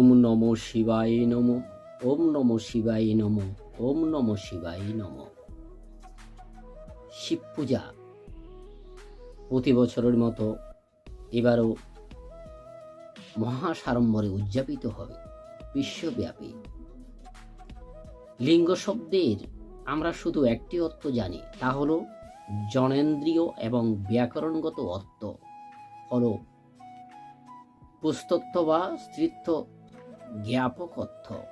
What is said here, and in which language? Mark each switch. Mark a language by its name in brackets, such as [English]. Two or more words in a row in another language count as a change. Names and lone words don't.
[Sanskrit] নমো শিবায় নমো। ওম নমো শিবায় নমো। ওম নমো শিবায় নমো। [Bangla] শিব পূজা প্রতি বছরের মতো এবারও মহাসাড়ম্বরে উদযাপিত হবে বিশ্বব্যাপী। লিঙ্গ শব্দের আমরা শুধু একটি অর্থ জানি, তা হলো জনেন্দ্রীয় এবং ব্যাকরণগত অর্থ হলো পুস্তত্ব বা স্ত্রীত্ব জ্ঞাপক অর্থ।